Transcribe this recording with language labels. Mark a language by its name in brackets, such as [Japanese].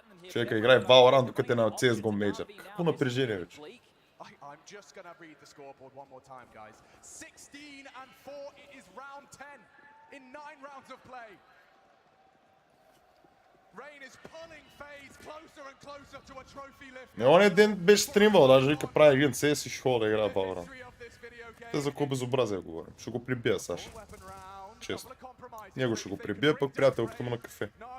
[Bulgarian] Човека играе в Valorant, докато е на CSGO мейджор. Какво напрежение вече? [English] I'm just going to read the scoreboard one more time, guys. 16-4, it is round 10 in 9 rounds of play. Rain is pulling FaZe closer and closer to a trophy lift. [Bulgarian] Он един беше стримвал, даже вика прави един CS и ще хода да играе в Valorant. Те за какво безобразие говорим. Ще го прибия, Саша. Честно. Него ще го прибия, пък приятелката му на кафе.